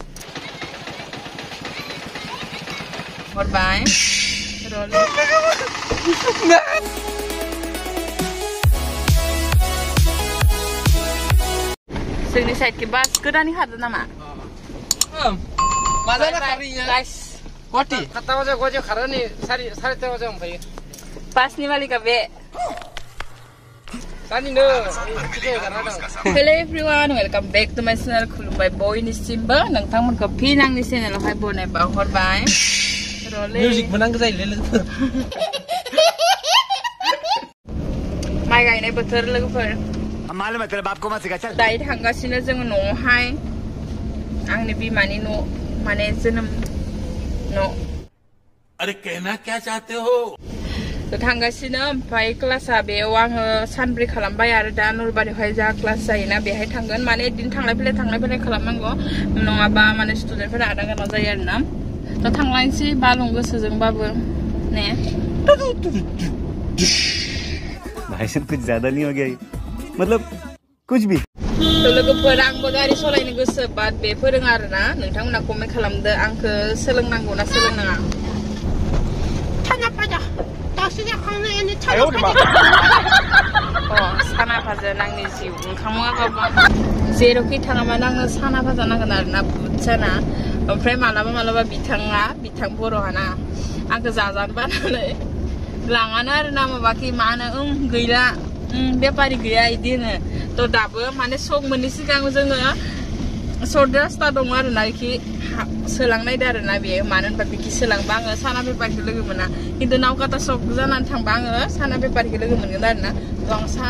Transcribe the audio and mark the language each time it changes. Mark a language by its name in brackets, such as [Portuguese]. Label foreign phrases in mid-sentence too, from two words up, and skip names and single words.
[Bodo] हरबाय जोंनि साइडखि बास गोदानै खारदों नामा मा जाना खारिया गुवाहाटि 7 बाजियाव गवाहाटियाव खारो नै सारिता बाजियाव मोनफैयो बासनि मालिका बे [English] Hello everyone, welcome back to my channel. [Bodo] खुलुमबाय बयनिसिमबो नोंथांमोनखौ फिन आंनि चेनेलावहाय बनायबा हरबाय मिउजिक मोनांगौ जायोलै लोगोफोर माइ गायनाय बोथोर लोगोफोर दायो थांगासिनो जोङो न'आवहाय आंनि बिमानि न' माने जोनोम न' [Hindi] अरे कहना क्या चाहते हो [Bodo] थांगासिनो ओमफ्राय क्लासा बेयाव आङो सानब्रै खालामबाय आरो दा नलबारियावहाय जा क्लास जायोना बेहाय थांगोन माने दिन थांलाय फैलाय खालामनांगौ नङाबा माने स्टुडेन्टफोरा आदा गाना जायो आरोना दा थांलायनोसै बालुं गोसोजोंबाबो ने [Hindi] भाई साहब कुछ ज्यादा नहीं हो गया मतलब कुछ भी [Bodo] लोगोफोर आंबो गारि सालायनो गोसो बाट बे फोरोङा आरोना नोंथांमोना कमेन्ट खालामदो आंखौ सोलोंनांगौ ना सोलोंनाङा साना भाजा आंनि जिउ ओंखाम जेरावखि थाङाबानो आङो साना भाजा नांगोन आरोना बुट साना ओमफ्राय मालाबा बिथां बर'हाना आंखौ जाजानो बानानै लाङानो आरोना माबाखि मा होनो गैला बेपारि गैया इदि होनो थ' दाबो माने सक मोननि सिगां जोङो सर्ट रास्ता दङ आरोना इखि सोलांनायदो आरोना बेयो मानो होनबा बिखि सोलांबा आङो साना बेपारिखौ लोगो मोना खिन्थु नावकाता सक जानानै थांबा आङो साना बेपारिखौ लोगो मोनगोन आरोना थ' आं साना